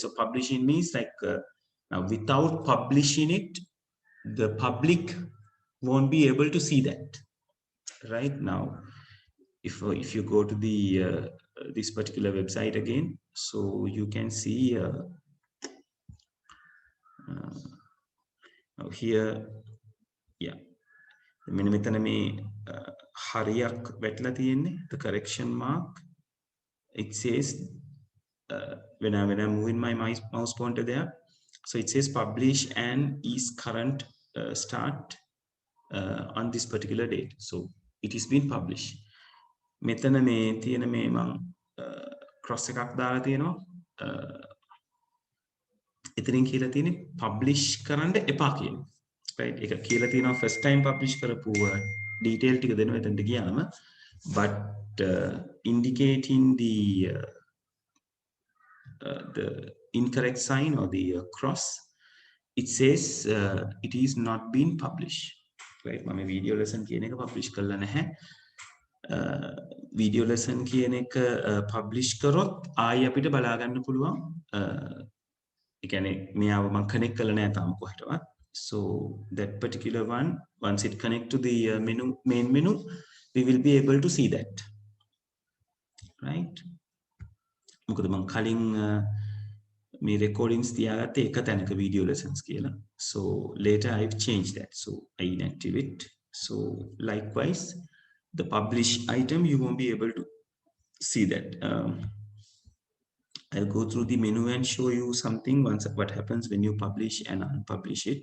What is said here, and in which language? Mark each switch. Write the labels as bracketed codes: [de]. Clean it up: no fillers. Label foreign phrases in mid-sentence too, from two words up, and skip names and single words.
[en] So publishing means like now without publishing it, the public won't be able to see that. Right? Now if you go to the this particular website again, so you can see now here, yeah, [si] මෙන්න මෙතන මේ හරියක් වැටලා තියෙන්නේ, [en] the correction mark. It says when I'm moving my mouse pointer there, so it says publish and is current start on this particular date. So it is been published. [si] මෙතන මේ තියෙන මේ මම cross එකක් දාලා තියෙනවා. එතනින් කියලා තියෙන්නේ publish කරන්න එපා කියන. Right? ඒක කියලා තියෙනවා [en] first time [si] publish කරපු detail ටික දෙනවා එතනට ගියාම, [en] but indicating the incorrect sign or the cross, it says it is not been published. Right? [si] මම [en] video lesson [si] කියන එක publish කරලා නැහැ. [en] video lesson [si] කියන එක publish කරොත් ආයි අපිට බලා ගන්න පුළුවන්. ඒ කියන්නේ මෙයාව මම connect කරලා නැහැ තාම කොහෙටවත්. [en] So that particular one, once it connect to the main menu, we will be able to see that, right? [si] මොකද මම කලින් මේ recordings තියාගත්තේ එක තැනක [en] video lessons [si] කියලා. [en] So later I've changed that, so I inactivate. So likewise, the publish item, you won't be able to see that. I'll go through the menu and show you something once what happens when you publish and unpublish it.